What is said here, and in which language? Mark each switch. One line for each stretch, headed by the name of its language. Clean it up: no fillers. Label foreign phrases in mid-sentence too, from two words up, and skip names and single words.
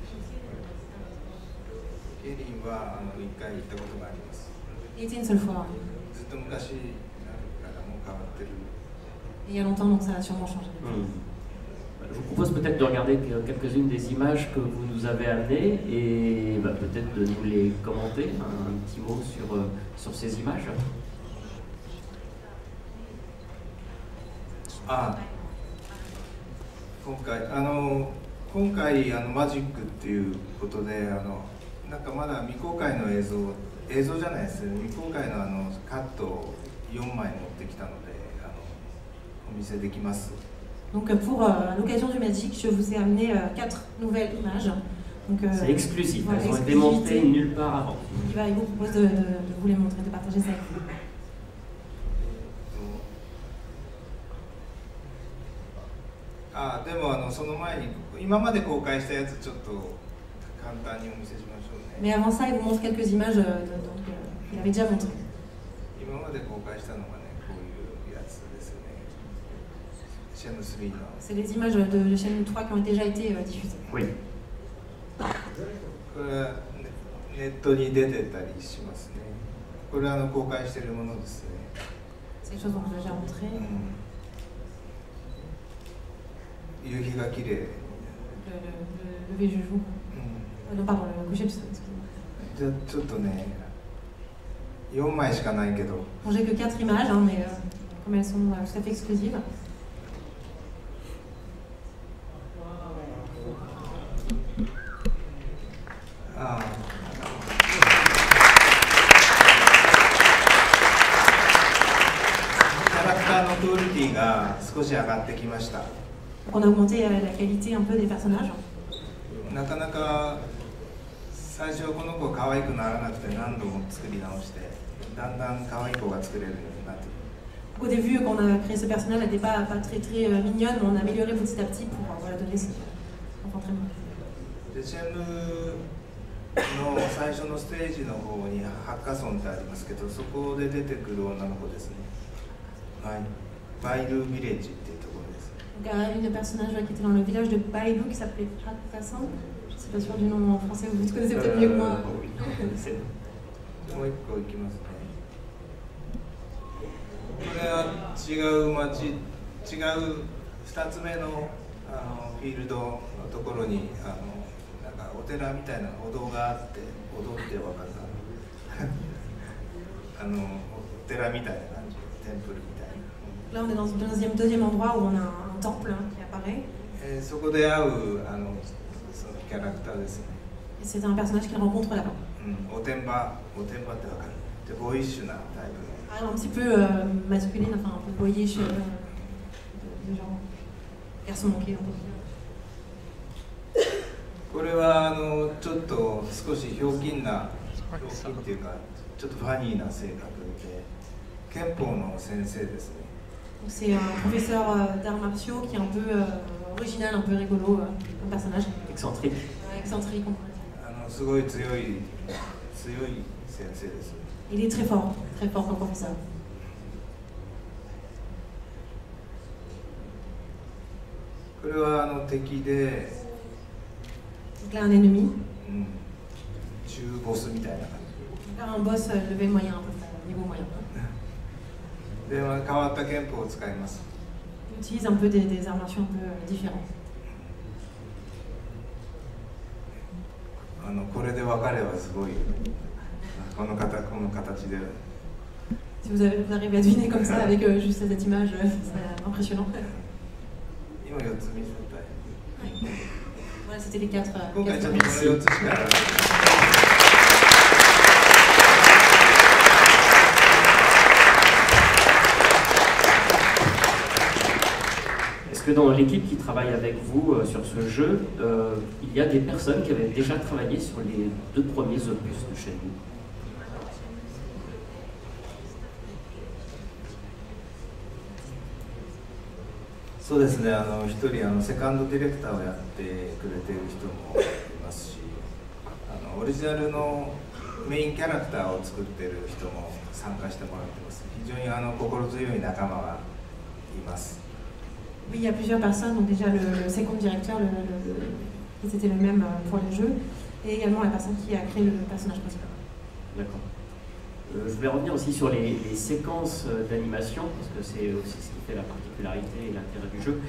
French: Il était une seule fois. Et il y a longtemps, donc ça a sûrement changé. Je vous propose peut-être de regarder quelques-unes des images que vous nous avez amenées et peut-être de nous les commenter, un petit mot sur ces images.
Japanese: Ah, 今回マジックっていうことでなんかまだ未公開の映像じゃないですね未公開のカットを4枚持ってきたのでお見せできます。
French: Donc pour l'occasion du Magic, je vous ai amené 4 nouvelles images. C'est exclusif, elles ont été montées nulle part avant. Il vous propose de vous les montrer, de partager ça avec vous.
Japanese: でもその前に今まで公開したやつちょっと簡単にお見せしましょうね。
French: Mais avant ça, il vous montre quelques images qu'il avait déjà montrées.
Japanese: 今まで公開したのがねこういうやつですね。
French: C'est les images de Shenmue 3 qui ont déjà été diffusées. Oui.
Japanese: これはネットに出てたりしますね。これは公開しているものですね。
French: C'est des choses qu'on vous a déjà montrées.
Japanese: 夕日が綺麗。
French: Le lever du jour. Non, pardon, le coucher du soleil.
Japanese: じゃあちょっとね 4枚しかないけど。
French: Bon, j'ai que 4 images, hein, mais comme elles sont tout à fait exclusives.
Japanese: キャラクターのクオリティが少し上がってきました。
French: Donc on a augmenté la qualité un peu des personnages.
Japanese: なかなか最初この子が可愛くならなくて何度も作り直してだんだん可愛い子が作れるようになってくる。
French: Au début, quand on a créé ce personnage, elle n'était pas très mignonne, mais on a amélioré petit à petit pour voilà, donner ce enfant très mignon.
Japanese: でシェンムの最初のステージの方にハッカソンってありますけど、そこで出てくる女の子ですね。はい、バイルービレッジっていうところです。
French: Donc une personnage qui était dans le village de Bailou qui s'appelait Hakkasan. Je ne suis pas sûre du nom en français, vous connaissez peut-être mieux que moi.
Japanese: もう一個いきますね。これは違う町、違う2つ目のフィールドのところになんかお寺みたいなお堂があって、お堂って分かるかなお寺みたいな感じ、テンプルみたいな。
French: Là, on est dans un deuxième endroit où on a un temple hein, qui apparaît.
Japanese: そこで会うそのキャラクターですね。
French: Et c'est un personnage qu'il rencontre là-bas.
Japanese: おてんばって分かる。でボーイッシュなタイプの。
French: Un petit peu masculine, enfin un peu boyish, de genre garçon manqué.
Japanese: これはちょっと少しひょうきんな、ひょうきんっていうかちょっとファニーな性格で憲法の先生ですね。
French: C'est un professeur d'arts martiaux qui est un peu original, un peu rigolo comme personnage. Excentrique. Excentrique, on pourrait dire.
Japanese: すごい強い先生です。
French: Il est très fort comme professeur.
Japanese: これは敵で、
French: Donc là, un ennemi.
Japanese: 中ボスみたいな感じ。
French: Là, un
English: boss level
French: moyen, un peu niveau moyen.
Japanese: で変わった憲法を使います。
French: Il utilise un peu des arts martiaux un peu différents.
Japanese: これで分かればすごい。この形で。
French: Si vous arrivez à deviner comme ça avec juste cette image, c'est impressionnant.
Japanese: 今4つ見せたい。
French: Voilà, c'était les 4.
Japanese: 今回ちょっとこの4つしか。
French: Est-ce que dans l'équipe qui travaille avec vous sur ce jeu, il y a des personnes qui avaient déjà travaillé sur les 2 premiers opus de Shenmue?
Japanese: そうですね、一人セカンドディレクターをやってくれている人もいますし、オリジナルのメインキャラクターを作っている人も参加してもらってます。非常に心強い仲間がいます。
French: Oui, il y a plusieurs personnes, donc déjà le second directeur, c'était le même pour le jeu, et également la personne qui a créé le personnage principal. D'accord. Je voulais revenir aussi sur les séquences d'animation, parce que c'est aussi ce qui fait la particularité et l'intérêt du jeu.